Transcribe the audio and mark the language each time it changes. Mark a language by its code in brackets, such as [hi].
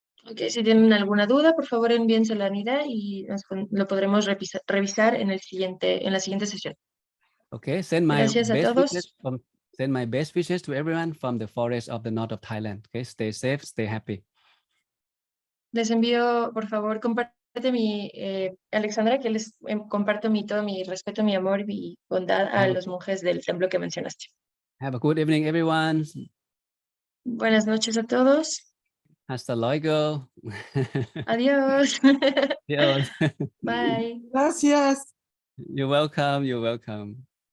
[es] Ok, si tienen alguna duda, por favor envíensela a Nida y lo podremos revisar en la siguiente sesión. [en] Okay, send my [es] Gracias a [en] best [es] todos. [en] wishes Send my best wishes to everyone from the forest of the north of Thailand. Okay, stay safe, stay happy. [es] Les envío, por favor, comparte Alexandra, que les comparto todo mi respeto, mi amor y mi bondad a los monjes del templo que mencionaste. [en] Have a good evening, everyone. [es] Buenas noches a todos. Hasta luego. Adiós. Adiós. [en] Bye. [es] Gracias. [en] You're welcome. You're welcome.